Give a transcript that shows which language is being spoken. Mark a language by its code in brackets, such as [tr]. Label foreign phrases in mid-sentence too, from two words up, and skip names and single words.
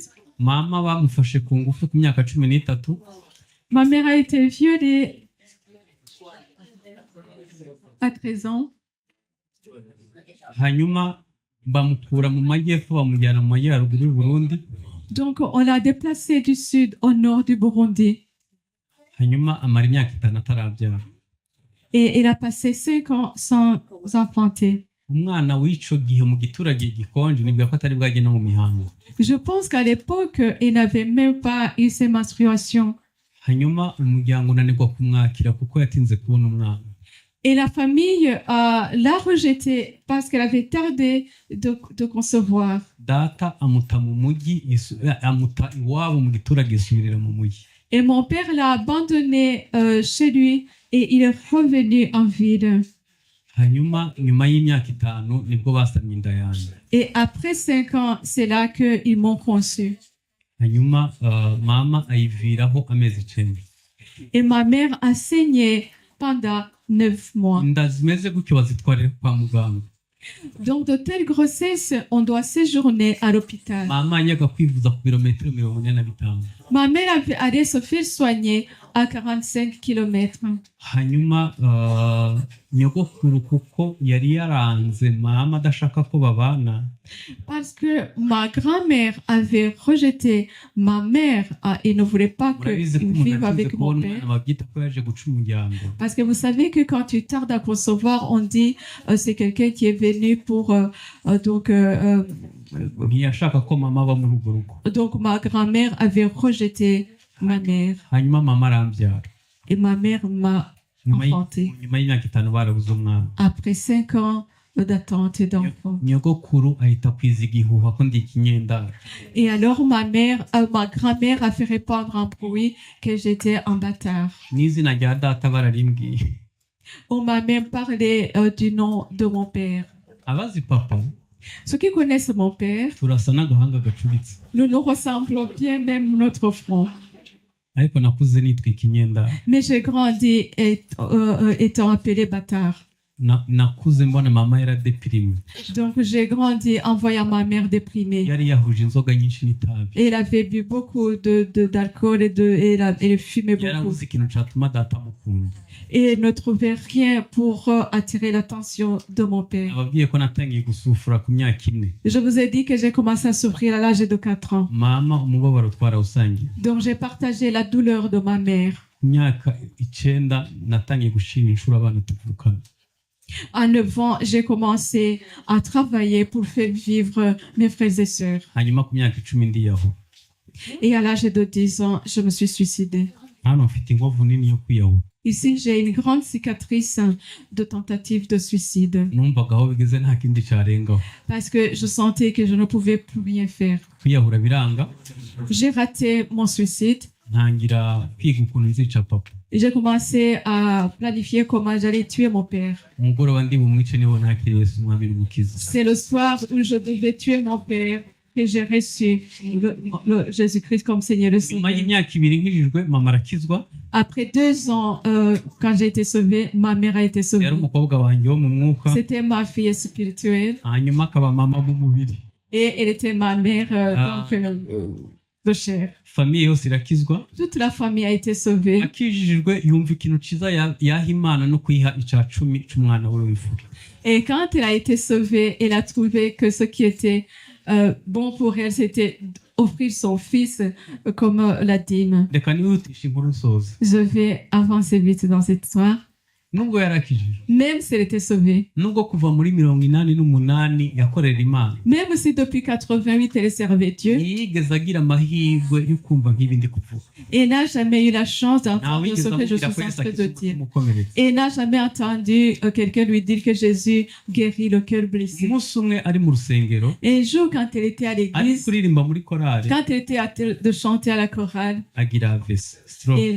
[rn] mama bamufashe ku ngufu ku myaka 13. [fr] Ma mère a été violée à 13 ans. [rn] hanyuma bamukura mu majyepfo bamujyana mu majyaruguru y'u Burundi. [fr] Donc, on l'a déplacée du sud au nord du Burundi. [rn] hanyuma amara imyaka 5 atarabyara. [fr] Et il a passé 5 ans sans enfanter. [rn] umwana w'ico gihe mu giturage gikonje nibwo ko atari bwajye no mu mihango. [fr] Je pense qu'à l'époque, il n'avait même pas eu ses menstruations. [rn] hanyuma umuryango unanirwa kumwakira kuko yatinze kubona umwana. [fr] Et la famille l'a rejeté parce qu'elle avait tardé de concevoir. [rn] data amuta mu mujyi amuta iwabo mu giturage isubirira mu mujyi. [fr] Et mon père l'a abandonné chez lui et il est revenu en ville. [rn] hanyuma nyuma y'imyaka 5 nibwo basamye inda yanjye. [fr] Et après 5 ans, c'est là qu'ils m'ont conçu. [rn] hanyuma mama ayiviraho amezi 9. [fr] Et ma mère a saigné pendant 9 mois. [rn] inda zimeze gutyo bazitwarira kwa muganga. [fr] Donc, de telles grossesses, on doit séjourner à l'hôpital. [rn] mama yajyaga kwivuza ku birometero 45. [fr] Ma mère allait se faire soigner à 45 km. [rn] hanyuma nyogokuru kuko yari yaranze mama adashaka ko babana, [fr] Parce que ma grand-mère avait rejeté ma mère et ne voulait pas [rn] murabizi ko [fr] qu'elle [rn] umuntu [fr] vive [rn] atinze [fr] avec mon [rn] kubona [fr] père. [rn] umwana babyita ko yaje guca umuryango. [fr] Parce que vous savez que quand tu tardes à concevoir, on dit c'est quelqu'un qui est venu pour [rn] ntiyashaka ko mama aba muri urwo rugo. [fr] donc ma grand-mère avait rejeté ma mère [rn] hanyuma mama arambyara. [fr] et ma mère m'a enfanté. [rn] nyuma y'imyaka 5 barabuze umwana. [fr] Après 5 ans d'attente et d'enfant. [rn] nyogokuru ahita kwiza igihuha ko ndi ikinyendaro. [fr] Et alors ma grand-mère a fait répandre un bruit que j'étais un bâtard. [rn] n'izina rya data bararimbwiye. [fr] On m'a même parlé du nom de mon père. [rn] abazi papa [fr] Ceux qui connaissent mon père, [rn] turasa n'agahanga gacuritse, [fr] nous nous ressemblons bien, même notre front. [rn] ariko nakuze nitwa ikinyendaro. [fr] Mais j'ai grandi étant appelé bâtard. [rn] nakuze mbona mama yaradepirime. [fr] Donc j'ai grandi en voyant ma mère déprimée. [rn] yari yahuje inzoga nyinshi n'itabi. [fr] Et elle avait bu beaucoup d'alcool et elle fumait beaucoup. [rn] yarabuze ikintu cyatuma data amukunda. [fr] Et elle ne trouvait rien pour attirer l'attention de mon père. [rn] ababwiye ko natangiye gusufura ku myaka 4. [fr] Je vous ai dit que j'ai commencé à souffrir à l'âge de 4 ans. [rn] mama umubabaro twarawusangiye. [fr] Donc j'ai partagé la douleur de ma mère. [rn] ku myaka 9 natangiye gushira inshuro abana tuvukana. [fr] À 9 ans, j'ai commencé à travailler pour faire vivre mes frères et sœurs. [rn] hanyuma ku myaka 10 ndiyaho. [fr] Et à l'âge de 10 ans, je me suis suicidée. [rn] hano mfite inkovu nini yo kwiyahura. [fr] Ici, j'ai une grande cicatrice de tentative de suicide [rn] numvaga aho bigeze nta kindi cyarengaho. [fr] parce que je sentais que je ne pouvais plus rien faire. [rn] kwiyahura biranga. [fr] J'ai raté mon suicide. [rn] ntangira kwiga ukuntu nzica papa. [fr] J'ai commencé à planifier comment j'allais tuer mon père. [rn] umugoroba ndi bumwice niho nakiriye Yesu umwami n'umukiza. [fr] C'est le soir où je devais tuer mon père que j'ai reçu Jésus-Christ comme Seigneur et [rn] nyuma [fr] Sauveur. [rn] y'imyaka 2 nkijijwe mama arakizwa. [fr] Après 2 ans, quand j'ai été sauvée, ma mère a été [rn] yari [fr] sauvée. [rn] umukobwa wanjye wo mu mwuka [fr] C'était ma fille spirituelle [rn] hanyuma akaba mama w'umubiri. [fr] et elle était ma mère de chair. [rn] Famiye yose irakizwa, [fr] Toute la famille a été sauvée. [rn] akijijwe yumva ikintu ciza yaha Imana no kuyiha ica cumi c'umwana we w'imfura. [fr] Et quand elle a été sauvée, elle a trouvé que ce qui était bon pour elle, c'était offrir son fils comme la dîme. [rn] Reka nihutisha inkuru nsoza. [fr] Je vais avancer vite dans cette histoire. [rn] Nubwo yarakijijwe, [fr] Même si elle était sauvée, [rn] nubwo kuva muri 88 yakorera Imana, [fr] même si depuis 88 elle servait Dieu, [rn] ntiyigeze agira amahirwe yo kumva nk'ibi ndi kuvuga. [fr] elle n'a jamais eu la chance [rn] Ntawe [fr] d'entendre [rn] wigeze [fr] ce que je [rn] amubwira [fr] suis [rn] ko [fr] en [rn] Yesu [fr] train de [rn] akiza [fr] dire. [rn] umukomeretsa. [fr] Et n'a jamais entendu quelqu'un lui dire que Jésus guérit le cœur blessé. [rn] Umunsi umwe ari mu rusengero, [fr] Et un jour, quand elle était à [rn] ari [fr] l'église, [rn] kuririmba muri korali, [fr] quand elle était de chanter à la chorale, [rn] agira AVC, stroke.